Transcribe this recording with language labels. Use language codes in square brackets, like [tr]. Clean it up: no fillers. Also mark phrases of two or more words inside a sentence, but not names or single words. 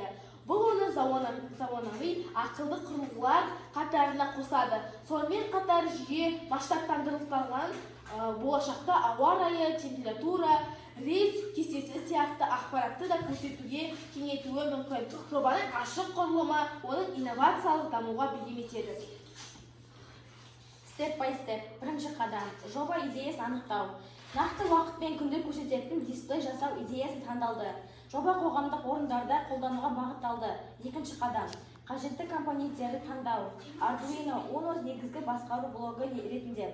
[kk] Бұл оны заманауи ақылды құрылғылар қатарына қосады. Сонымен қатар жүйе масштабтандырылған болашақта ауа райы, температура, рейс кестесі сияқты ақпаратты да көрсетуге кеңейтуі мүмкін. Жобаның ашық құрылымы оның инновациялық дамуға бейім етеді. [en] Step by step. [kk] Бірінші қадам. Жоба идеясын анықтау. Нақты уақыт пен күнді көрсететін дисплей жасау идеясы таңдалды. Жоба қоғамдық орындарда қолдануға бағытталды. Екінші қадам. Қажетті компоненттерді таңдау. Arduino Uno негізгі басқару блогы ретінде.